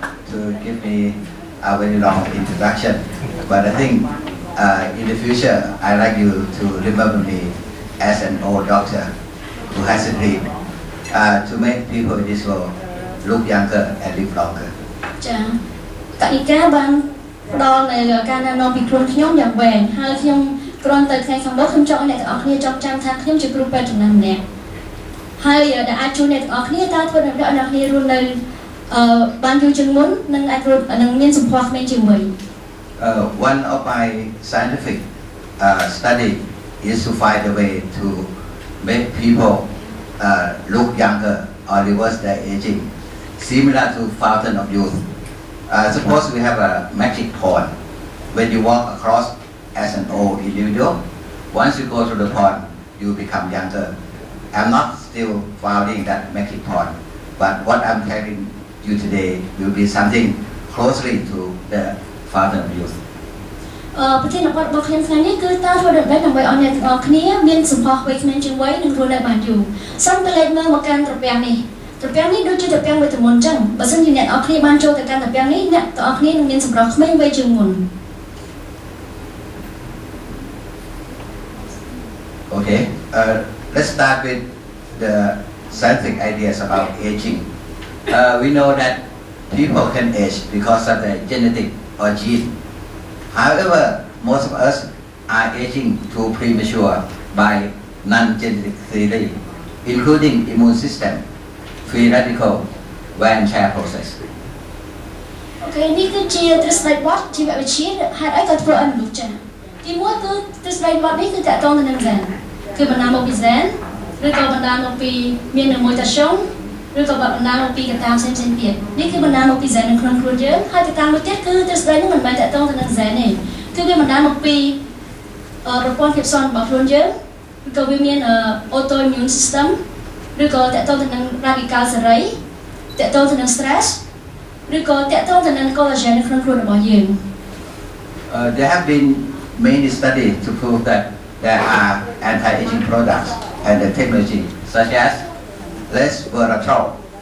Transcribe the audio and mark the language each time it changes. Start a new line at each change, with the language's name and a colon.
English: To give me a very long introduction, but I think in the future I'd like you to remember me as an old doctor who has a dream to make people in this world look younger and live longer.
Khmer: ចា៎កនិកាបានផ្ដល់នៅការណែនាំពីខ្លួនខ្ញុំយ៉ាងវែងហើយខ្ញុំគ្រាន់តែថ្ងៃខាងមុខខ្ញុំចង់ឲ្យអ្នកទាំងអស់គ្នាចងចាំថាខ្ញុំជាគ្រូពេទ្យចំណាស់ម្នាក់ហើយដែលអាចជួយអ្នកទាំងអស់គ្នាតើធ្វើឲ្យអ្នកទាំងអស់គ្នារស់នៅបានយូរជាងមុននិងអាចរស់នឹងមានសម្ផស្សក្មេងជាងវ័យ
English: One of my scientific study is to find a way to make people look younger or reverse their aging, similar to fountain of youth. Suppose we have a magic pond. When you walk across as an old individual, once you go to the pond, you become younger. I'm not still founding that magic pond, but what I'm telling you today will be something closely to the fountain of youth.
Khmer: ប្រធានបទរបស់ខ្ញុំថ្ងៃនេះគឺតើធ្វើដូចម្តេចដើម្បីឲ្យអ្នកទាំងអស់គ្នាមានសម្ផស្សវ័យក្មេងជាងវ័យនិងរស់នៅបានយូរសូមទៅលេចមើលមកកាន់ត្រពាំងនេះដូចជាត្រពាំងមួយទមុនអញ្ចឹងបើសិនជាអ្នកទាំងអស់គ្នាបានចូលទៅកាន់ត្រពាំងនេះអ្នកទាំងអស់គ្នានឹងមានសម្រស់ក្មេងវ័យជាងមុន
English: Okay, let's start with the scientific ideas about aging. We know that people can age because of the genetic or gene. However, most of us are aging too premature by non-genetic theory, including immune system, free radical, wear and tear process.
Khmer: Okay, នេះគឺជាទ្រឹស្ដីបទជីវវិទ្យាហេតុអីក៏ធ្វើឲ្យមនុស្សចាស់ទីមួយគឺទ្រឹស្ដីបទនេះគឺតកតងទៅនឹងហ្សែនគឺបណ្ដាលមកពីហ្សែនឬក៏បណ្ដាលមកពីមាននៅមួយតាស្យុងឬក៏បណ្ដាលមកពីកត្តាផ្សេងៗទៀតនេះគឺបណ្ដាលមកពីហ្សែននៅក្នុងខ្លួនយើងហើយកត្តាមួយទៀតគឺទ្រឹស្ដីនេះមិនមែនតកតងទៅនឹងហ្សែនទេគឺវាបណ្ដាលមកពី ប្រព័ន្ធភាពស៊ាំរបស់ខ្លួនយើងឬក៏វាមាន autoimmune system ឬក៏តកតងទៅនឹង radical សេរីតកតងទៅនឹង stress ឬក៏តកតងទៅនឹង collagen នៅក្នុងខ្លួនរបស់យើង
English: There have been many studies to prove that there are anti-aging products and the technology such as resveratrol.